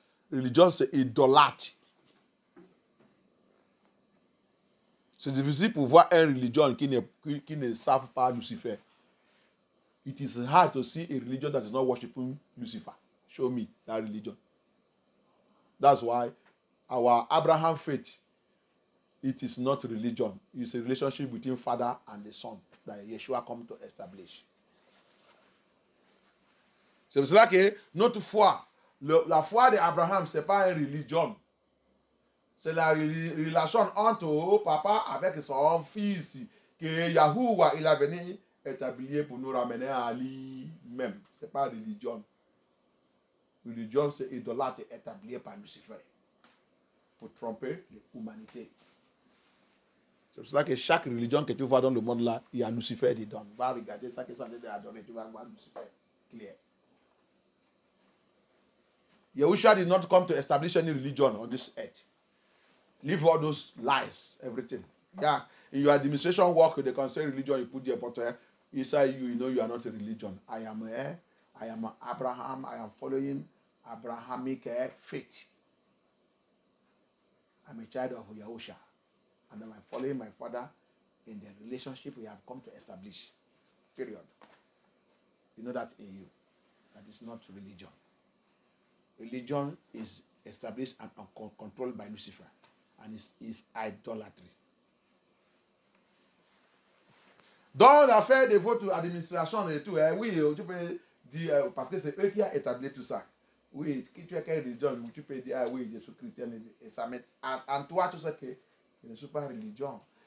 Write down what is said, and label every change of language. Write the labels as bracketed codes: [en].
[fr] Religion, c'est idolâtre. C'est difficile pour voir une religion qui ne savent pas Lucifer. [en] It is hard to see a religion that is not worshiping Lucifer. Show me that religion. That's why our Abraham faith, it is not religion. It's a relationship between Father and the Son that Yeshua come to establish. [fr] C'est pour cela que notre foi, la foi d'Abraham, ce n'est pas une religion. C'est la relation entre papa avec son fils que Yahuwah il a venu établir pour nous ramener à lui-même. Ce n'est pas religion. Religion, c'est idolâtre établi par Lucifer pour tromper l'humanité. C'est pour cela que chaque religion que tu vois dans le monde là, il y a Lucifer dedans. Va regarder ça qu'ils sont en train d'adorer, tu vas voir Lucifer clair. [en] Yahushua did not come to establish any religion on this earth. Leave all those lies, everything. Yeah. In your administration work, they can say religion, you put there, but inside you, you know you are not a religion. I am Abraham, I am following Abrahamic faith. I'm a child of Yahusha. And I'm following my father in the relationship we have come to establish. Period. You know that in you. That is not religion. Religion is established and controlled by Lucifer. And is idolatry. [fr] Dans l'affaire de votre administration et tout, oui, tu peux dire, parce que c'est eux qui ont établi tout ça. Oui, qui tu es quelle religion, tu peux dire, ah oui, je suis chrétien, et ça met en toi tout ça que je ne suis pas religion.